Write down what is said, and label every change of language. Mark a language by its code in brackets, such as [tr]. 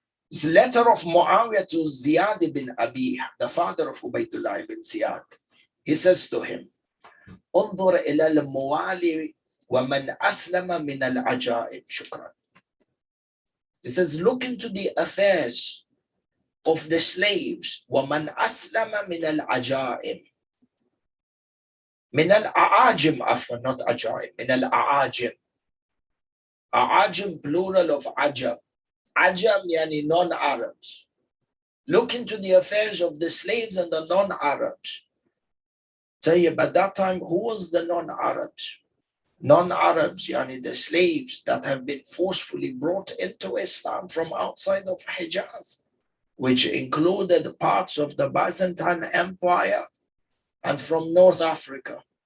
[en] This letter of Muawiyah to Ziyad ibn Abi, the father of Ubaydullah ibn Ziyad, he says to him, [ar] انظر إلى الموالي ومن أسلم من العجائب شكرا. [en] He says, look into the affairs of the slaves. [ar] ومن أسلم من العجائب. من الأعاجم, عفوا, not عجائب, من الأعاجم. [en] أعاجم plural of عجم. Ajam yani non-Arabs. Look into the affairs of the slaves and the non-Arabs. Tayyib, at that time, who was the non-Arabs? Non-Arabs, yani the slaves that have been forcefully brought into Islam from outside of Hijaz, which included parts of the Byzantine Empire and from North Africa.